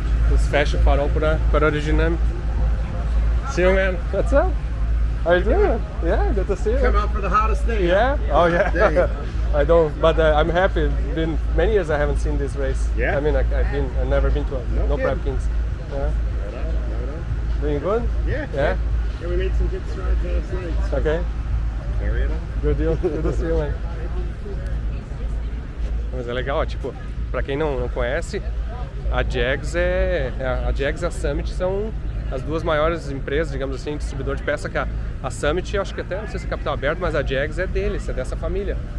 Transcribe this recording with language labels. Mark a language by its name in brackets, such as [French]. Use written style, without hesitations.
[Portuguese] Eles fecham o farol para aerodinâmica. [English] See you, man. What's up? How you doing? Yeah, good to see you. Come out for the hottest day. Yeah? Oh, yeah. Dang. I don't, but I'm happy. It's been many years I haven't seen this race. Yeah? I mean, I've never been to a No Prep Kings. Yeah. Right on. Doing good? Yeah. Yeah? Yeah, we made some good strides last night. So Okay. carry it on. Good deal. Good to see you, man. [Portuguese] Mas é legal, ó, tipo, pra quem não conhece, a Jags a Jags e a Summit são as duas maiores empresas, digamos assim, distribuidor de peça, que a Summit, eu acho que até, não sei se é capital aberto, mas a Jags é deles, é dessa família.